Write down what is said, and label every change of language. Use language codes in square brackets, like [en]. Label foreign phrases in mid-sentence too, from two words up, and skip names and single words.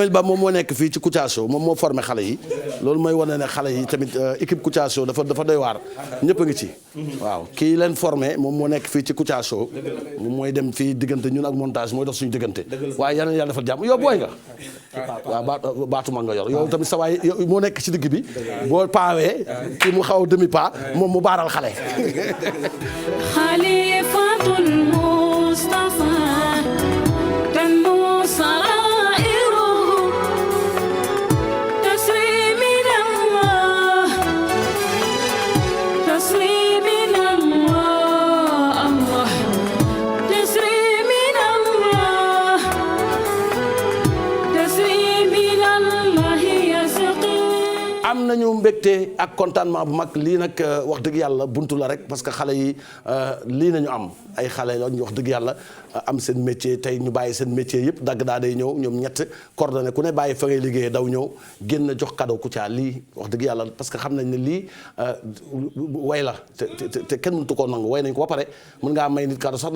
[wo] Jamil Ba moom moo nekk fii ci Kouthia Show moom moo formé xale yi loolu mooy wane ne xale yi tamit équipe Kouthia Show dafa doy waar ñëpp a ngi ci waaw kii leen formé moom moo nekk fii ci Kouthia Show moom mooy dem fii diggante ñun ak montage mooy dox suñu diggante waaye yal na yàlla defal jàmm yow booy nga waaw baatuma nga yor yow tamit sa waay moo nekk ci digg bi boo paawee kii mu xaw a demi pas moom mu baaral xale [ar] خليفة المصطفى تنمو سرائره تسري من الله تسري من الله الله تسري من الله تسري من الله يسقي [wo] am nañu mbégte ak contentement bu mag lii nag wax dëgg yàlla buntu la rek [fr] parce que [wo] xale yi lii nañu am ay xale lañu wax dëgg yàlla am seen métier tey ñu bàyyi seen métier yëpp dagg daa day ñëw ñoom ñett coordonné ku ne bàyyi fa ngay liggéeyee daw ñëw génn jox cadeau Kouthia lii wax dëgg yàlla [fr] parce que [wo] xam nañ ne lii way la te kenn mëntu koo nangu way nañ ko ba pare mën ngaa may nit cadeau sax